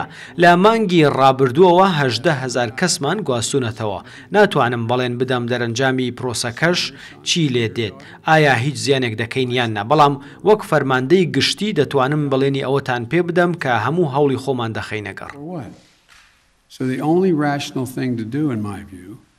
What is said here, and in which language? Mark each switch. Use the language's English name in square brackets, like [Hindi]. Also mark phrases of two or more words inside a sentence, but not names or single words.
[Central Kurdish] لە مانگی ڕابردووەوە 18,000 کەسمان گواستوونەتەوە. ناتوانم بەڵێن بدەم دەرەنجامی پرۆسەکەش چی لێ دێت ئایا هیچ زیانێک دەکەین یان نە بەڵام وەک فەرماندەی گشتی دەتوانم بەڵێنی ئەوەتان پێ بدەم کە هەموو هەوڵی خۆمان دەخەینە گەڕ. [English] So the only rational thing to do, in my view,